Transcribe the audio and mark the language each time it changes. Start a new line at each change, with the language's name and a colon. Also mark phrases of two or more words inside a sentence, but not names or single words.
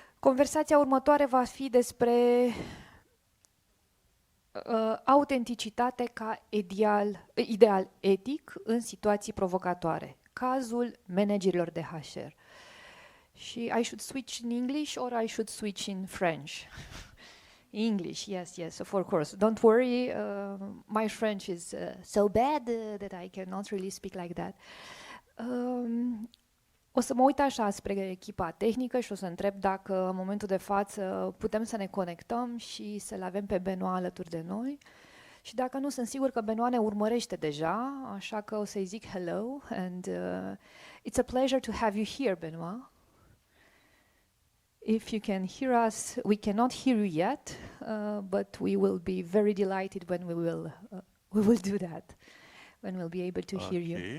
Romanian: Conversația următoare va fi despre autenticitate ca ideal etic în situații provocatoare. Cazul managerilor de HR.
English: Și I should switch in English or I should switch in French? English, yes, of course. Don't worry, my French is so bad that I cannot really speak like that.
Romanian: O să mă uit așa spre echipa tehnică și o să întreb dacă în momentul de față putem să ne conectăm și să-l avem pe Benoît alături de noi. Și dacă nu, sunt sigur că Benoît ne urmărește deja, așa că o să-i zic
English: hello and it's a pleasure to have you here,
Romanian: Benoît.
English: If you can hear us, we cannot hear you yet, but we will be very delighted when we will do that, when we'll be able to hear you.